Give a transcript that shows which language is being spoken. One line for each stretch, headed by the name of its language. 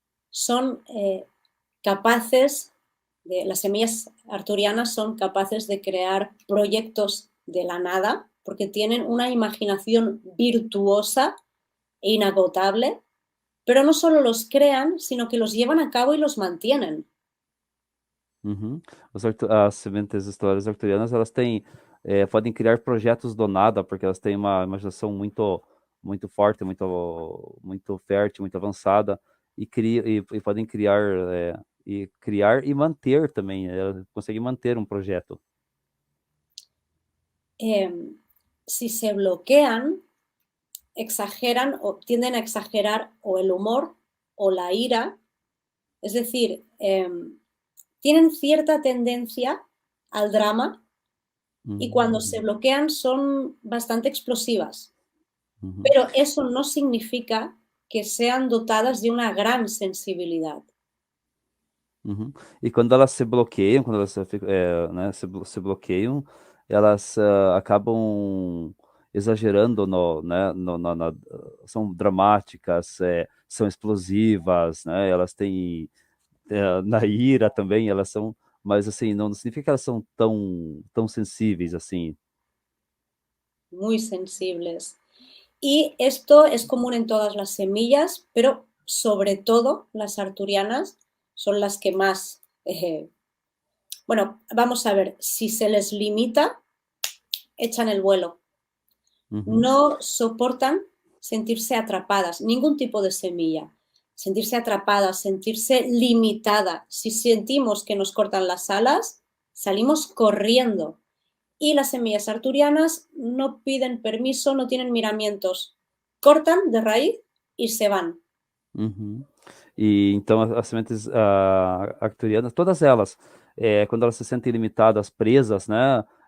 Spanish: son capaces las semillas arturianas son capaces de crear proyectos de la nada porque tienen una imaginación virtuosa e inagotable, pero no solo los crean, sino que los llevan a cabo y los mantienen. Uhum.
Portuguese: As sementes estelares arturianas, elas têm, podem criar projetos do nada, porque elas têm uma imaginação muito, muito forte, muito fértil, muito avançada, e podem criar, criar e manter também, conseguem manter um projeto.
Spanish: Si se bloquean, exageran o tienden a exagerar o el humor o la ira, es decir, tienen cierta tendencia al drama y cuando se bloquean son bastante explosivas. Pero eso no significa que sean dotadas de una gran sensibilidad. E quando elas se bloqueiam, quando elas né, se bloqueiam, elas acabam exagerando né, são dramáticas, são explosivas, né, elas têm na ira também, elas são, mas assim, não significa que elas são tão sensíveis assim. Muy sensibles. Y esto es común en todas las semillas, pero sobre todo las arturianas son las que más... bueno, vamos a ver, si se les limita, echan el vuelo. No soportan sentirse atrapadas, ningún tipo de semilla. Sentirse atrapada, sentirse limitada. Si sentimos que nos cortan las alas, salimos corriendo. Y las semillas arturianas no piden permiso, no tienen miramientos. Cortan de raíz y se van.
Portuguese: E então as sementes arcturianas, todas elas, quando elas se sentem limitadas, presas, né?